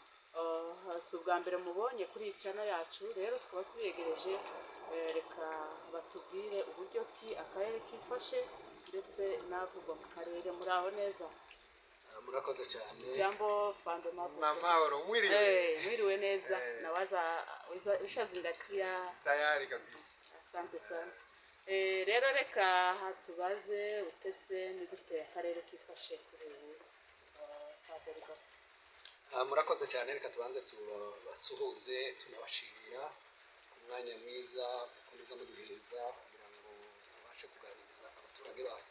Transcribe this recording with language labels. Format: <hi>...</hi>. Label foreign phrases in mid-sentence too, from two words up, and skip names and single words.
<rw>Si ubwa mbere mubonye kuri iyi channel yacu, rero tukaba tubegereje reka batubwire uburyo ki akarere kifashe ndetse n'avugwa mu karere. Muri aho neza? Murakoze cyane.</rw> <sw>Jambo Fande Mavugo.</sw> <rw>Namahoro, mwiriwe neza.</rw> <sw>Nawaza wishazingatia tayari kabisa. Asante sana.</sw> <rw>Rero reka tubaze utese ni gute akarere kifashe kuri ubu Fande Rugabo. Murakoze cyane, reka tubanze tubasuhuze tunabashimira ku mwanya mwiza mukomeza muduhereza kugira ngo tubashe kuganiriza abaturage bacu.</rw>